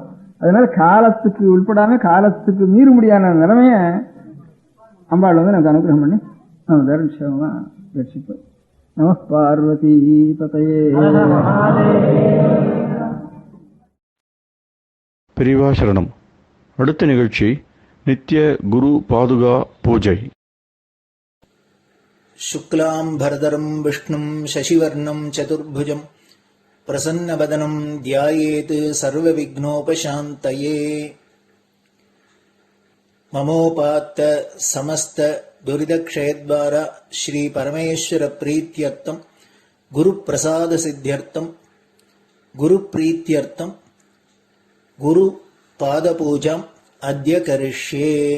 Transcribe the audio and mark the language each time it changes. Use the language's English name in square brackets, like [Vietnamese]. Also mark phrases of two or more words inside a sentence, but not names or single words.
[Tamil] அதனால காலத்துக்கு உட்படாமல் காலத்துக்கு மீற முடியாத நிலைமைய அம்பாள் நமக்கு அனுகிரகம் பண்ணி நம்ம தர்மமாக ரட்சிப்போம். [Sanskrit] नमः पार्वतीपतये. [Tamil] பெரியவா சரணம். அடுத்த நிகழ்ச்சி நித்திய குரு பாதுகா பூஜை. [Sanskrit] शुक्लां भरदरं विष्णुं शशिवर्णं चतुर्भुजं प्रसन्नवदनं ध्यायेत् सर्वविघ्नोपशान्तये. ममोपात्त समस्त दुरितक्षयद्वारा श्री परमेश्वर प्रीत्यर्थं गुरुप्रसाद सिद्ध्यर्थं गुरुप्रीत्यर्थं गुरुपादपूजाम् अद्य करिष्ये.